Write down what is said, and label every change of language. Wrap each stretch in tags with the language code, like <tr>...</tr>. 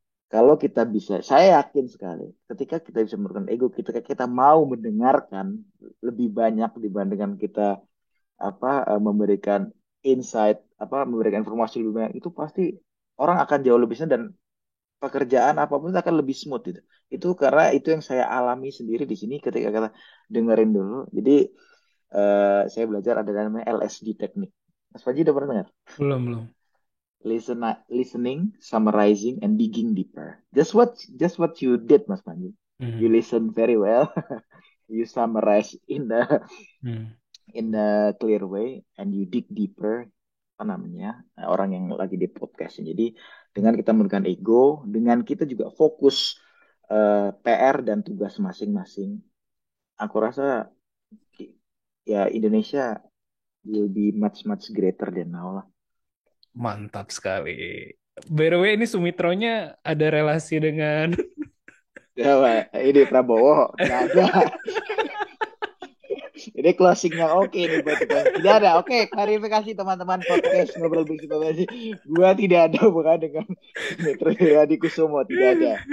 <id>Kalau kita bisa, saya yakin sekali, ketika kita bisa menurunkan ego, ketika kita mau mendengarkan lebih banyak dibandingkan kita memberikan insight, memberikan informasi lebih banyak, itu pasti orang akan jauh lebih senang dan pekerjaan apapun akan lebih smooth gitu. Itu karena itu yang saya alami sendiri di sini ketika kita dengerin dulu. Jadi saya belajar ada namanya LSD teknik. Mas Faji udah pernah dengar? Belum.</id> <en>Listening, summarizing, and digging deeper. Just what you did, Mas Panji. You Hmm. listen very well. You summarize Hmm. in a clear way, and you dig deeper.</en> <id>Apa namanya? Orang yang lagi di podcast. Jadi dengan kita menurunkan ego, dengan kita juga fokus PR dan tugas masing-masing. Aku rasa ya</id> <en>Indonesia will be much much greater than now lah.</en> <id>Mantap sekali.</id> <en>By the way,</en> <id>ini Sumitronya ada relasi dengan Ya, Pak. Ini Prabowo nggak ada. Ini closing yang oke nih buat kita. Tidak ada. Oke, klarifikasi teman-teman podcast ngobrol bersama tadi. Gua tidak ada hubungan dengan Metro Hadi Kusumo, tidak ada.</id>